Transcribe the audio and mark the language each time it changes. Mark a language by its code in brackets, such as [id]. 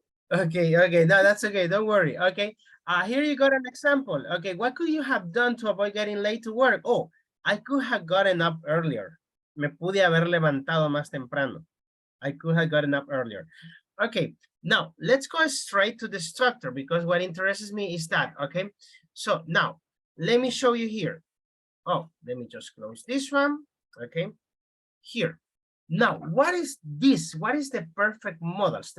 [en] Okay, okay, no, that's okay, don't worry, okay. Here you got an example, okay, what could you have done to avoid getting late to work? Oh, I could have gotten up earlier. [es] Me pude haber levantado más temprano. [en] I could have gotten up earlier. Okay, now let's go straight to the structure because what interests me is that, okay? So now, let me show you here. Oh, let me just close this one, okay? Here. Now, what is this? What is the perfect models?